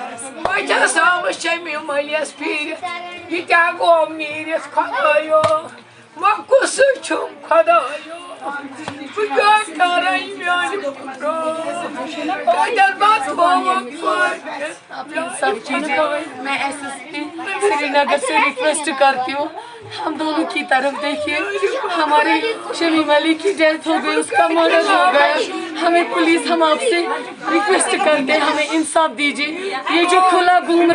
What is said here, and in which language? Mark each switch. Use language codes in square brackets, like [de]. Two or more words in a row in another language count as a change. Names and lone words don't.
[ks] بچس آمس چمی ملس پھیرت یہ کیا گو نیرت خدایو وہ کس چھم خدایو بہ کیا کرن میانہ پھٹرو کتل بات [ur] میں ایس ایس پی سری نگر سے ریکویسٹ کرتی ہوں ہم دونوں کی طرف دیکھیے ہماری شمیم علی کی ڈیتھ ہو گئی اس کا مرڈر ہو گیا ہمیں پولیس ہم آپ سے ریکویسٹ کرتے ہیں ہمیں انصاف دیجیے یہ جو کھلا گھوم